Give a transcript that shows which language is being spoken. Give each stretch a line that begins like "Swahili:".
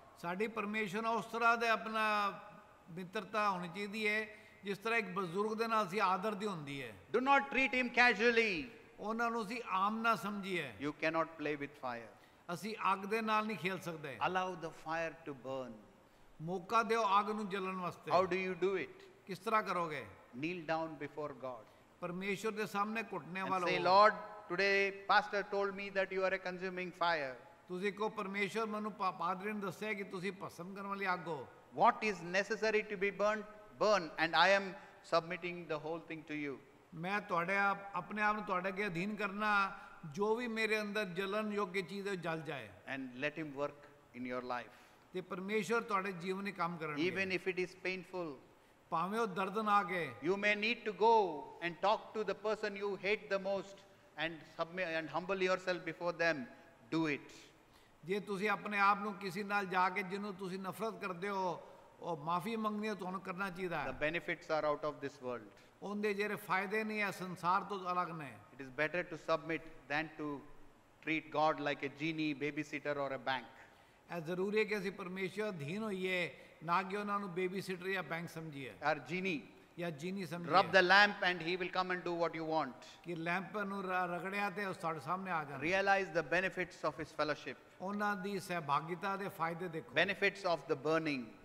Punjabi: ਸਾਡੀ ਪਰਮੇਸ਼ਵਰ ਨਾਲ ਉਸ ਤਰ੍ਹਾਂ ਦੇ ਆਪਣਾ ਮਿੱਤਰਤਾ ਹੋਣੀ ਚਾਹੀਦੀ ਹੈ ਜਿਸ ਤਰ੍ਹਾਂ ਇੱਕ ਬਜ਼ੁਰਗ ਦੇ ਨਾਲ ਅਸੀਂ ਆਦਰ ਦੀ ਹੁੰਦੀ ਹੈ।
English: Do not treat him casually.
Punjabi: ਉਹਨਾਂ ਨੂੰ ਅਸੀਂ ਆਮ ਨਾ ਸਮਝੀਏ।
English: You cannot play with fire.
Punjabi: ਅਸੀਂ ਅੱਗ ਦੇ ਨਾਲ ਨਹੀਂ ਖੇਲ ਸਕਦੇ।
English: Allow the fire to burn.
Punjabi: ਮੌਕਾ ਦਿਓ ਅੱਗ ਨੂੰ ਜਲਣ ਵਾਸਤੇ।
English: How do you do it?
Punjabi: ਕਿਸ ਤਰ੍ਹਾਂ ਕਰੋਗੇ?
English: Kneel down before God
Punjabi: ਪਰਮੇਸ਼ਵਰ ਦੇ ਸਾਹਮਣੇ ਘੁੱਟਨੇ
English: and
Punjabi: ਵਾਲੋ।
English: say, Lord, today pastor told me that you are a consuming fire.
Punjabi: ਤੁਸੀਂ ਕਹੋ ਪਰਮੇਸ਼ਵਰ ਮੈਨੂੰ ਪਾਦਰੀ ਨੇ ਦੱਸਿਆ ਕਿ ਤੁਸੀਂ ਭਸਮ ਕਰਨ ਵਾਲੀ ਅੱਗ ਹੋ।
English: What is necessary to be burn, and I am submitting the whole thing to you.
Punjabi: ਮੈਂ ਤੁਹਾਡੇ ਆਪਣੇ ਆਪ ਨੂੰ ਤੁਹਾਡੇ ਅੱਗੇ ਅਧੀਨ ਕਰਨਾ, ਜੋ ਵੀ ਮੇਰੇ ਅੰਦਰ ਜਲਣ ਯੋਗ ਚੀਜ਼ ਹੈ ਜਲ ਜਾਏ।
English: And let him work in your life.
Punjabi: ਤੇ ਪਰਮੇਸ਼ਵਰ ਤੁਹਾਡੇ ਜੀਵਨ ਵਿੱਚ ਕੰਮ ਕਰਨਗੇ।
English: Even if it is painful,
Punjabi: ਭਾਵੇਂ ਉਹ ਦਰਦਨਾਕ ਹੈ।
English: you may need to go and talk to the person you hate the most and submit and humble yourself before them. Do it.
Punjabi: ਜੇ ਤੁਸੀਂ ਆਪਣੇ ਆਪ ਨੂੰ ਕਿਸੇ ਨਾਲ ਜਾ ਕੇ ਜਿਹਨੂੰ ਤੁਸੀਂ ਨਫ਼ਰਤ ਕਰਦੇ ਹੋ ਉਹ ਮਾਫੀ ਮੰਗਣੀ ਹੈ, ਤੁਹਾਨੂੰ ਕਰਨਾ ਚਾਹੀਦਾ
English: The
Punjabi: ਹੈ।
English: benefits are out of this world.
Punjabi: ਉਹਦੇ ਜਿਹੜੇ ਫਾਇਦੇ ਨਹੀਂ ਹੈ ਸੰਸਾਰ ਤੋਂ ਅਲੱਗ ਨੇ।
English: It is better to submit than to treat God like a genie, babysitter or a bank.
Punjabi: ਇਹ ਜ਼ਰੂਰੀ ਹੈ ਕਿ ਅਸੀਂ ਪਰਮੇਸ਼ਵਰ ਅਧੀਨ ਹੋਈਏ, ਨਾ ਕਿ ਉਹਨਾਂ ਨੂੰ ਬੇਬੀ ਸਿਟਰ ਜਾਂ ਬੈਂਕ ਸਮਝੀਏ
English: Or genie.
Punjabi: ਜਾਂ ਜੀਨੀ
English: Rub
Punjabi: ਸਮਝੀਏ।
English: the lamp and he will come and do what you want.
Punjabi: ਕਿ ਲੈਂਪ ਨੂੰ ਰਗੜਿਆ ਤੇ ਉਹ ਸਾਡੇ ਸਾਹਮਣੇ ਆ ਜਾਣਾ।
English: Realize the benefits of his fellowship.
Punjabi: ਉਹਨਾਂ ਦੀ ਸਹਿਭਾਗਿਤਾ ਦੇ ਫਾਇਦੇ ਦੇਖੋ।
English: Benefits of the burning.